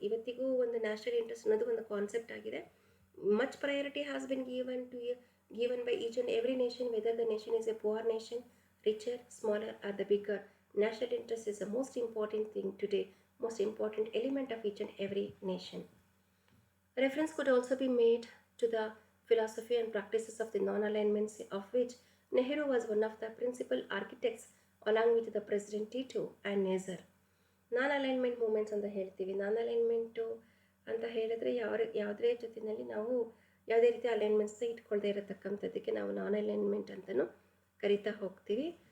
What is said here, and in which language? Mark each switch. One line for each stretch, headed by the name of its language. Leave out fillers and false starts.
Kannada: ಇವತ್ತಿಗೂ ಒಂದು national interest ಅನ್ನೋದು ಒಂದು ಕಾನ್ಸೆಪ್ಟ್ ಆಗಿದೆ.
English: Much priority has been given by each and every nation, whether the nation is a poor nation, richer, smaller or the bigger. National interest is the most important thing today, most important element of each and every nation. Reference could also be made to the philosophy and practices of the non-alignments, of which Nehru was one of the principal architects along with the President Tito and Nazar.
Kannada: ನಾನ್-ಅಲೈನ್ಮೆಂಟ್ moments ಅಂತ ಹೇಳ್ತೀವಿ. ನಾನ್-ಅಲೈನ್ಮೆಂಟು ಅಂತ ಹೇಳಿದ್ರೆ ಯಾವುದೇ ಜೊತೆಯಲ್ಲಿ ನಾವು ಯಾವುದೇ ರೀತಿ ಅಲೈನ್ಮೆಂಟ್ಸ್ನ ಇಟ್ಕೊಳ್ದೇ ಇರತಕ್ಕಂಥದ್ದಕ್ಕೆ ನಾವು ನಾನ್-ಅಲೈನ್ಮೆಂಟ್ ಅಂತಲೂ ಕರಿತಾ ಹೋಗ್ತೀವಿ.